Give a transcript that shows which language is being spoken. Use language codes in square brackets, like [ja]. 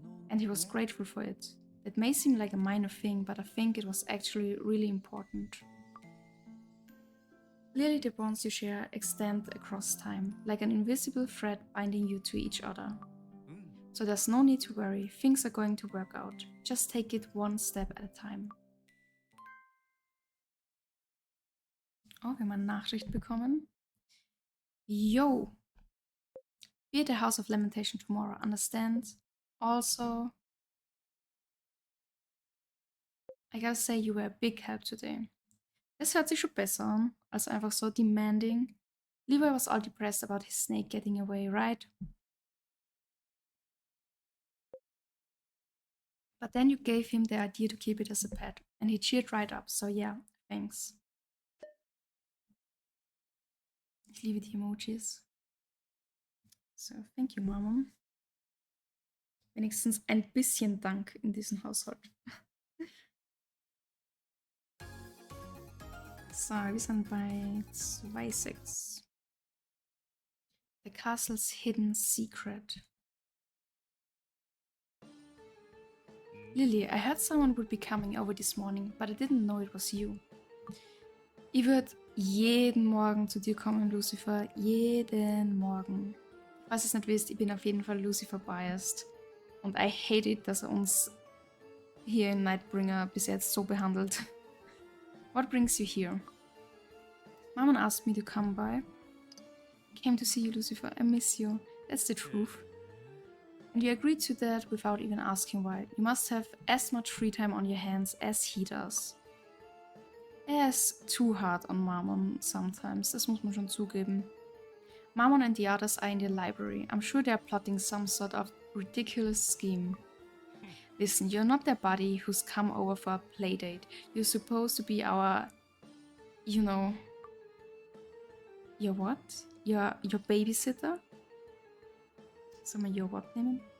[en] And he was grateful for it. It may seem like a minor thing, but I think it was actually really important. Clearly the bonds you share extend across time, like an invisible thread binding you to each other. So there's no need to worry, things are going to work out. Just take it one step at a time. [de] Oh, wir haben eine Nachricht bekommen. [en] Yo! Be at the House of Lamentation tomorrow, understand? Also, I gotta say you were a big help today. [de] Das hört sich schon besser an, als einfach so demanding. [en] Levi was all depressed about his snake getting away, right? But then you gave him the idea to keep it as a pet, and he cheered right up, so yeah, thanks. [de] Ich liebe die Emojis. [en] So, thank you, Mama. [de] Wenigstens ein bisschen Dank in diesem Haushalt. So, wir sind bei 2,6. [en] The castle's hidden secret. Lily, I heard someone would be coming over this morning, but I didn't know it was you. [de] Ich würde jeden Morgen zu dir kommen, Lucifer. Jeden Morgen. Falls ihr es nicht wisst, ich bin auf jeden Fall Lucifer-biased. Und [en] I hate it, [de] dass er uns hier in Nightbringer bis jetzt so behandelt. [en] What brings you here? Mom asked me to come by. Came to see you, Lucifer. I miss you. That's the truth. And you agreed to that without even asking why. You must have as much free time on your hands as he does. [de] Er ist [en] too hard on Mammon sometimes, [de] das muss man schon zugeben. [en] Mammon and the others are in the library. I'm sure they're plotting some sort of ridiculous scheme. Listen, you're not their buddy who's come over for a playdate. You're supposed to be our... you know... Your what? Your babysitter? [de] Soll man [en] your what [de] nehmen?